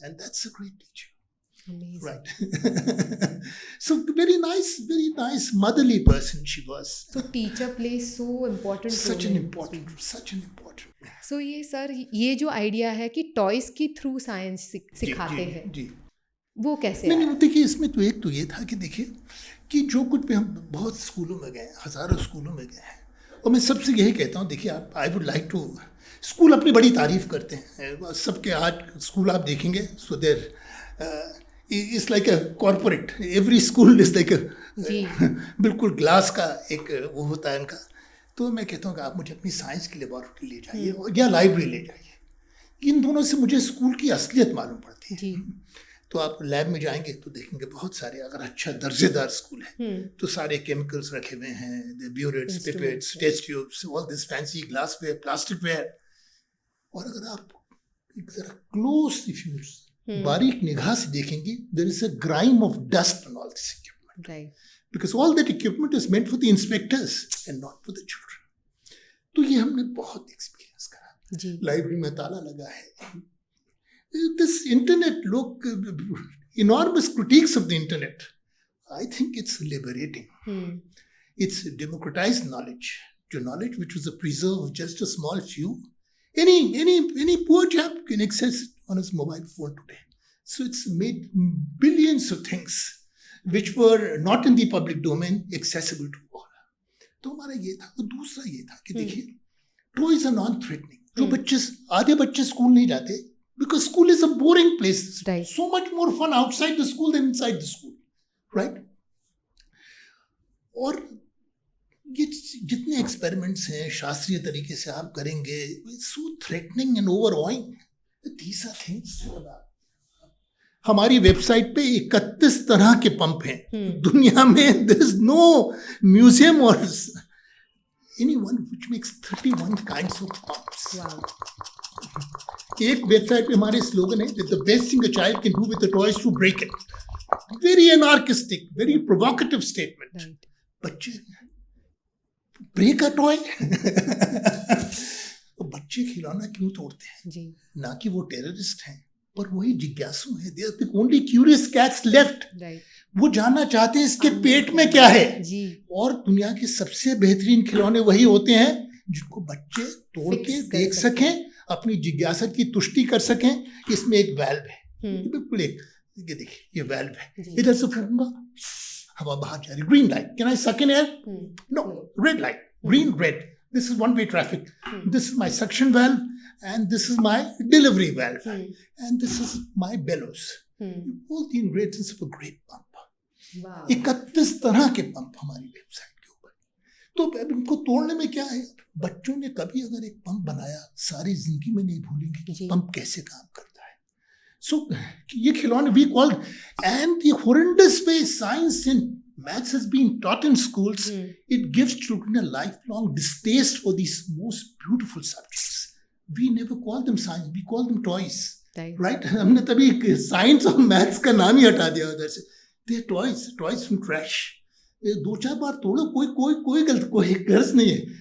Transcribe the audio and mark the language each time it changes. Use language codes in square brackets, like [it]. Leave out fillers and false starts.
[en] And that's a great teacher. Amazing. Right. So very nice motherly person she was. So teacher plays so important Such role an in- important. [hi] So ये sir ये जो idea है कि toys के through science सिखाते हैं, जी. वो कैसे नहीं आया? नहीं, देखिए इसमें तो एक तो ये था कि देखिए कि जो कुछ भी हम बहुत स्कूलों में गए, हज़ारों स्कूलों में गए हैं, और मैं सबसे यही कहता हूँ, देखिए आप, [en] I would like to, [hi] school अपनी बड़ी तारीफ करते हैं सबके. आज स्कूल आप देखेंगे, [en] so there it's like a corporate, every school is like [hi] जी. बिल्कुल ग्लास का एक वो होता है इनका. तो मैं कहता हूँ कि आप मुझे अपनी साइंस की लेबॉरेटरी ले जाइए या लाइब्रेरी ले जाइए. इन दोनों से मुझे स्कूल की असलियत मालूम पड़ती है. जी. तो आप लैब में जाएंगे तो देखेंगे बहुत सारे, अगर अच्छा दर्जेदार स्कूल है तो सारे केमिकल्स रखे हुए हैं, ब्यूरेट्स, pipettes, test tubes, [en] All this fancy glassware, plasticware. [hi] और अगर आप एक जरा क्लोज, [en] if you [hi] बारीक निगाह से देखेंगे, [en] There is a grime of dust on all this equipment. Right. Because all that equipment is meant for the inspectors and not for the children. [hi] तो ये हमने बहुत एक्सपीरियंस करा. जी. लाइब्रेरी में ताला लगा है. [en] This internet, look, enormous critiques of the internet. I think it's liberating. It's democratized knowledge. The knowledge which was a preserve of just a small few. Any poor chap can access it on his mobile phone today. So it's made billions of things which were not in the public domain accessible to all. [hi] तो हमारा ये था. और दूसरा ये था कि देखिए, [en] Toys are non threatening. [hi] जो बच्चे, आधे बच्चे स्कूल नहीं जाते [en] because school is a boring place. Right. So much more fun outside the school than inside the school, right? [hi] और ये जितने एक्सपेरिमेंट्स हैं शास्त्रीय तरीके से आप करेंगे, [en] so threatening and overawing. These are things. [hi] हमारी वेबसाइट पे 31 तरह के पंप हैं. दुनिया में [en] there is no museum or anyone which makes 31 kinds of pumps. Wow. [hi] एक वेबसाइट पे हमारे स्लोगन है [en] that the best thing a child can do with a toy is to break it. Very anarchistic, very provocative statement. Right. [hi] बच्चे [en] Break a toy. [hi] बच्चे खिलौना क्यों तोड़ते हैं? जी. ना कि वो टेररिस्ट हैं, पर वही जिज्ञासु हैं. [en] They are the only curious cats left. Right. [hi] वो जानना चाहते हैं इसके पेट में क्या है. जी. और दुनिया के सबसे बेहतरीन खिलौने वही होते हैं जिनको बच्चे तोड़ के देख सकें, अपनी जिज्ञासा की तुष्टि कर सकें. इसमें एक वाल्व है, बिल्कुल एक, ये देखिए ये वाल्व है. इधर से फूंकूंगा, हवा बाहर जा रही. [en] Green light, can I suck in air? No. Red light, green, red. This is one way traffic. This is my suction valve and this is my delivery valve and this is my bellows. All the ingredients of a great pump. Wow. [hi] 31 तरह के pump हमारी website के ऊपर. तो अब इनको तोड़ने में क्या है? बच्चों ने कभी अगर एक पंप बनाया, सारी जिंदगी में नहीं भूलेंगे कि पंप कैसे काम करता है. सो ये खिलौने [en] we called, and the horrendous way science and maths has been taught in schools, it gives children a lifelong distaste for these most beautiful subjects. We never call them science, we call them toys. Right? [hi] हमने तभी science और maths का नाम ही हटा दिया उधर से. [en] They are toys from trash. [hi] 2-4 बार तोड़ो, कोई गलत, कोई गर्ज नहीं है.